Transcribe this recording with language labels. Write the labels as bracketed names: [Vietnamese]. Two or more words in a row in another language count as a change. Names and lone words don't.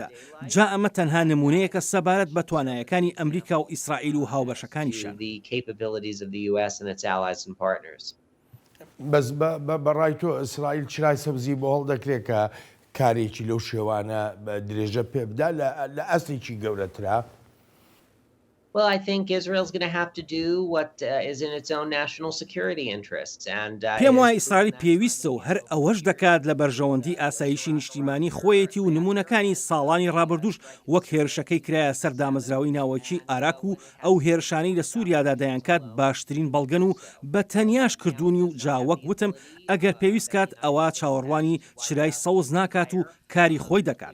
[Central Kurdish] جا ئەمە تەنها نمونەیەکە سەبارەت بە توانایەکانی ئەمریکا و ئیسرائیل و هاوبەشەکانیشان. بەس بەڕای تۆ ئیسرائیل چرای سەبزی بۆ هەڵدەکرێت کە کارێکی لەو شێوانە درێژە پێ بدا لە ئەسڵێکی گەورەترا؟ [English] Well, I think Israel's going to have to do what is in its own national security interests. [Central Kurdish] پێم وایە ئیسرائیل پێویستە و هەر ئەوەش دەکات لە بەرژەوەندی ئاسایشی نیشتیمانی خۆیەتی و نمونونەکانی ساڵانی ڕابردوش وەک هێرشەکەی کرایە سەر دامەزراوی ناوەکی ئاراک و ئەو هێرشانەی لە سووریادا دەیانکات باشترین بەڵگەن و بە تەنیاش کردوونی و جاوەک وتم ئەگەر پێویست کات ئەوە چاوەڕوانی چرای سەوز ناکات و کاری خۆی دەکات.